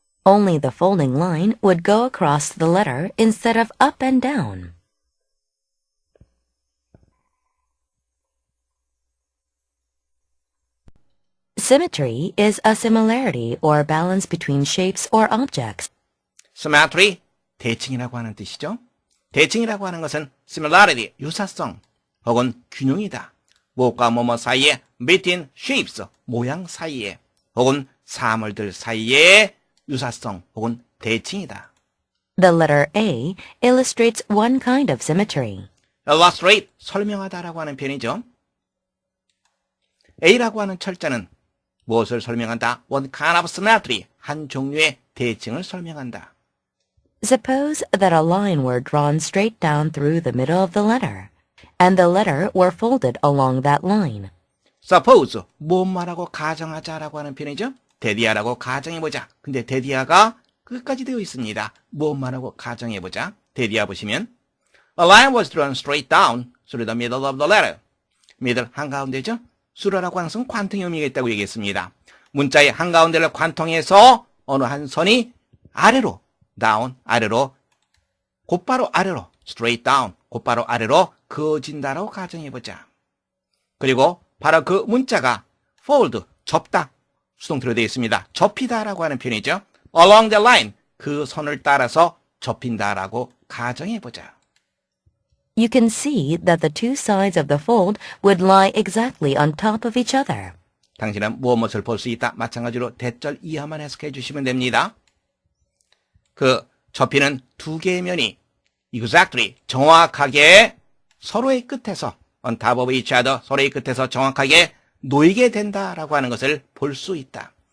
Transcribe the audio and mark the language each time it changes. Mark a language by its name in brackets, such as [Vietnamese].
[English] Only the folding line would go across the letter instead of up and down. Symmetry is a similarity or balance between shapes or objects. [Korean] Symmetry, 대칭이라고 하는 뜻이죠. 대칭이라고 하는 것은 similarity, 유사성, 혹은 균형이다. 무엇과 뭐뭐 사이에, [English] between shapes, [Korean] 모양 사이에, 혹은 사물들 사이에 유사성 혹은 대칭이다. [English] The letter A illustrates one kind of symmetry. [Korean] illustrate, 설명하다라고 하는 표현이죠. A라고 하는 철자는 무엇을 설명한다? [English] One kind of symmetry, [Korean] 한 종류의 대칭을 설명한다. [English] Suppose that a line were drawn straight down through the middle of the letter, and the letter were folded along that line. [Korean] Suppose, 무엇 말하고 가정하자라고 하는 표현이죠. 대디하라고 가정해보자. 근데 대디하가 끝까지 되어 있습니다. 무엇 말하고 가정해보자. 대디하 보시면 [English] A line was drawn straight down through the middle of the letter. [Korean] middle, 한가운데죠. 수로라고 하는 것은 관통의 의미가 있다고 얘기했습니다. 문자의 한가운데를 관통해서 어느 한 선이 아래로, down, 아래로, 곧바로 아래로, [English] straight down, [Korean] 곧바로 아래로 그어진다라고 가정해보자. 그리고 바로 그 문자가 fold, 접다. 수동태로 되어 있습니다. 접히다라고 하는 표현이죠. [English] along the line, [Korean] 그 선을 따라서 접힌다라고 가정해보자. [English] You can see that the two sides of the fold would lie exactly on top of each other. [Korean] 당신은 무엇을 볼 수 있다. 마찬가지로 대절 이하만 해석해 주시면 됩니다. 그 접히는 두 개의 면이 exactly, 정확하게 서로의 끝에서 [English] on top of each other, [Korean] 서로의 끝에서 정확하게 놓이게 된다라고 하는 것을 볼 수 있다.